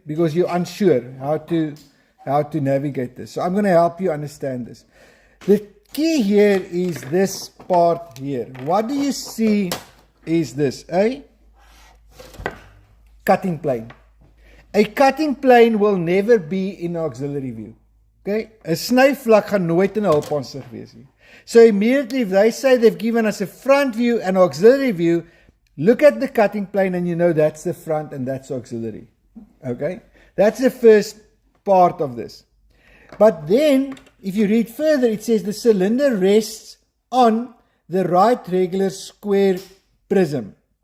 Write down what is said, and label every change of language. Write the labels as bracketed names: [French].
[English] Because you're unsure how to navigate this. So I'm going to help you understand this. The key here is this part here. What do you see is this? A cutting plane. A cutting plane will never be in auxiliary view. Okay? [Afrikaans] 'n snyvlak gaan nooit in 'n hulpaansig wees nie. [English] So immediately if they say they've given us a front view and auxiliary view, look at the cutting plane and you know that's the front and that's auxiliary. Okay? That's the first part of this. But then, if you read further, it says the cylinder rests on the right regular square prism.